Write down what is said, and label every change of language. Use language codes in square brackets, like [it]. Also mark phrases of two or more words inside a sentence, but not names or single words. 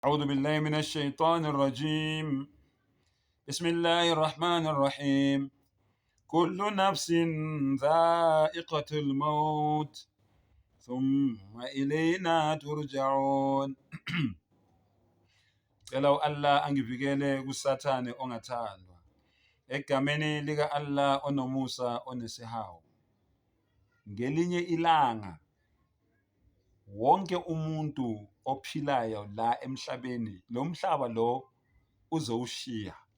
[ar] أعوذ بالله من الشيطان الرجيم. بسم الله الرحمن الرحيم. كل نفس ذائقة الموت ثم إلينا ترجعون. [zu] Cela Allah angivikele kusathane ongathandwa egameni lika Allah onomusa onesihawu. Ngelinye ilanga wonke umuntu ophilayo la emhlabeni lo mhlaba lo uzowushiya.